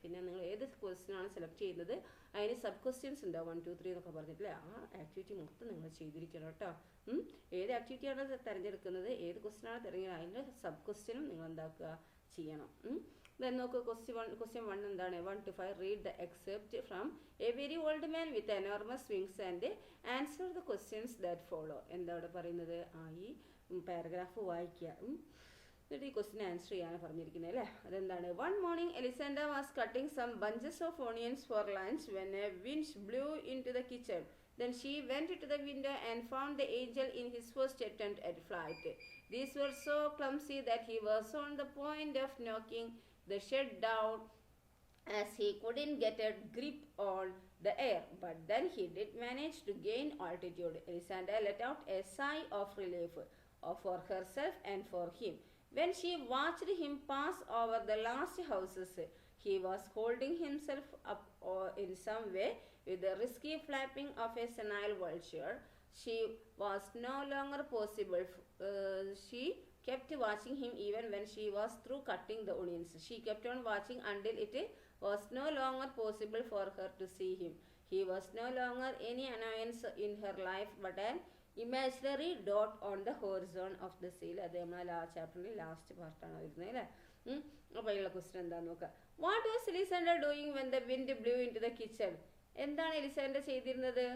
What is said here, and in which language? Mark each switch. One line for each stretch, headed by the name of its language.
Malayalam: പിന്നെ നിങ്ങൾ ഏത് ക്വസ്റ്റ്യനാണ് സെലക്ട് ചെയ്യുന്നത് അതിന് സബ് ക്വസ്റ്റ്യൻസ് ഉണ്ടാവും 1, 2, 3 എന്നൊക്കെ പറഞ്ഞിട്ടില്ലേ. ആ ആക്ടിവിറ്റി മൊത്തം നിങ്ങൾ ചെയ്തിരിക്കണം കേട്ടോ. ഏത് ആക്ടിവിറ്റിയാണ് തിരഞ്ഞെടുക്കുന്നത്, ഏത് ക്വസ്റ്റ്യനാണ് തിരഞ്ഞെടുക്കുന്നത് അതിൻ്റെ സബ് ക്വസ്റ്റ്യനും നിങ്ങൾ എന്താക്കുക ചെയ്യണം. Then നോക്കൂ, question 1 എന്താണ്?
English: 1 to 5 read the excerpt from A Very Old Man with Enormous Wings and answer the questions that follow.
Malayalam: എന്താ ഇവിടെ പറയുന്നത്? ഈ പാരഗ്രാഫ് വായിക്കുക, എന്നിട്ട് ഈ ക്വസ്റ്റ്യൻ ആൻസർ ചെയ്യാനാണ് പറഞ്ഞിരിക്കുന്നത് അല്ലേ. അതെന്താണ്?
English: One morning Elisenda was cutting some bunches of onions for lunch when a wind blew into the kitchen. Then she went to the window and found the angel in his first attempt at flight. These were so clumsy that he was on the point of knocking the shed down as he couldn't get a grip on the air. But then he did manage to gain altitude. Elisenda let out a sigh of relief for herself and for him. When she watched him pass over the last houses, he was holding himself up in some way with the risky flapping of a senile vulture. She was no longer possible. She kept watching him even when she was through cutting the onions. She kept on watching until it was no longer possible for her to see him. He was no longer any annoyance in her life but an imaginary dot on the horizon of the sea.
Malayalam: അത് നമ്മൾ ആ ചാപ്റ്ററിൻ്റെ last പാർട്ടാണ് വരുന്നത് അല്ലേ. അപ്പോൾ അതിലുള്ള question എന്താണെന്ന് നോക്കാം.
English: What was Elisenda doing when the wind blew in to the kitchen?
Malayalam: എന്താണ് എലിസെൻഡ ചെയ്തിരുന്നത്?